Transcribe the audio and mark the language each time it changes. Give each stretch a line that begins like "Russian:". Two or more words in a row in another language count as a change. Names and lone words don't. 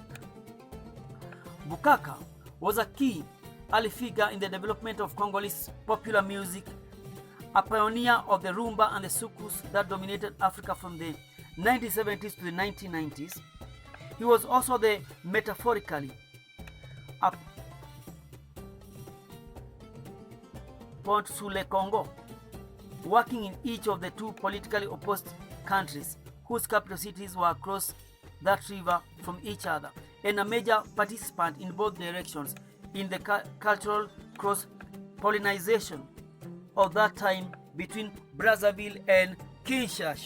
English: Boukaka was a key early figure in the development of Congolese popular music, a pioneer of the rumba and the soukous that dominated Africa from the 1970s to the 1990s. He was also the metaphorically a
French: pont sur le Congo,
English: working in each of the two politically opposed countries whose capital cities were across that river from each other, and a major participant in both directions in the cultural cross-pollination of that time between Brazzaville and Kinshasa.